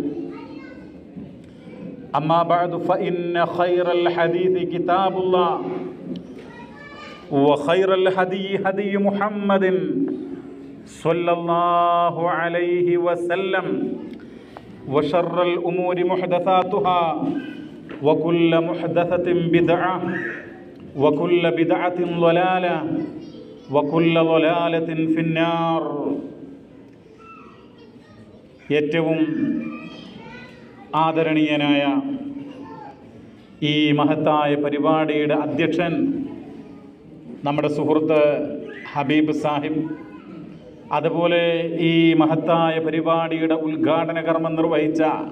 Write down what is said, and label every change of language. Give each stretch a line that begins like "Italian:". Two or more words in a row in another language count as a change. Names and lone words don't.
Arabic: أما بعد فإن خير الحديث كتاب الله وخير الهدي هدي محمد صلى الله عليه وسلم وشر الأمور محدثاتها وكل محدثة بدعة وكل بدعة ضلالة وكل ضلالة في النار.
Malayalam: ഏറ്റവും ആദരണീയനായ ഈ മഹത്തായ പരിപാടിയുടെ അധ്യക്ഷൻ നമ്മുടെ സുഹൃത്ത് ഹബീബ് സാഹിബ്, അതുപോലെ ഈ മഹത്തായ പരിപാടിയുടെ ഉദ്ഘാടന കർമ്മം നിർവഹിച്ച